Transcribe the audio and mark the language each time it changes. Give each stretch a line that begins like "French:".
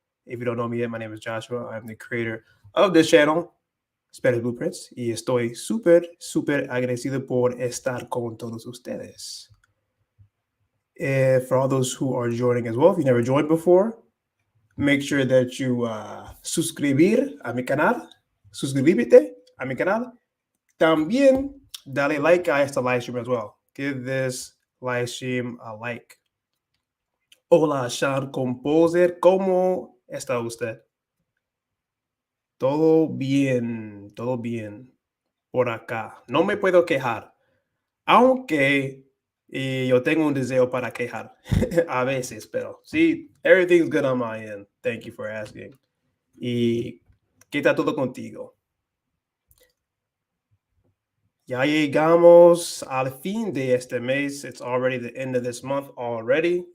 English: If you don't know me yet, my name is Joshua. I'm the creator of this channel, Spanish Blueprints,
Spanish: y estoy súper agradecido por estar con todos ustedes.
English: For all those who are joining as well, if you never joined before, make sure that you
Spanish: suscribir a mi canal,
English: suscribirte a mi canal.
Spanish: También dale like a esta
English: live stream as well. Give this live stream a like.
Spanish: Hola, Sean Composer, ¿cómo está usted? Todo bien por acá. No me puedo quejar, aunque yo tengo un deseo para quejar a veces, pero sí,
English: everything's good on my end. Thank you for asking.
Spanish: ¿Y qué está todo contigo? Ya llegamos al fin de este mes.
English: It's already the end of this month already.